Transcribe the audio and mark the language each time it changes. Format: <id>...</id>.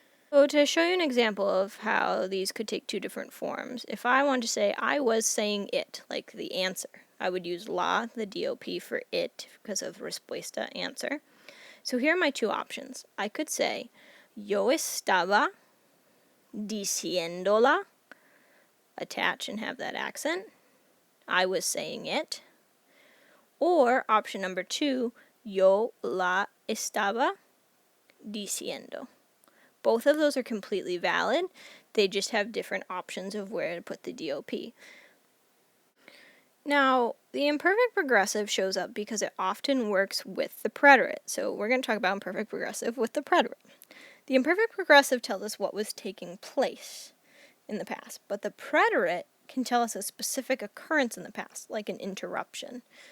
<en>So to show you an example of how these could take two different forms, if I want to say I was saying it, like the answer, I would use la, the DOP, for it because of respuesta, answer. So here are my two options. I could say</en> <es>yo estaba diciéndola,</es> <en>attach and have that accent. I was saying it. Or option number 2,</en> <es>yo la estaba diciendo.</es> <en>Both of those are completely valid. They just have different options of where to put the DOP. Now, the imperfect progressive shows up because it often works with the preterite. So we're going to talk about imperfect progressive with the preterite. The imperfect progressive tells us what was taking place in the past, but the preterite can tell us a specific occurrence in the past, like an interruption.</en>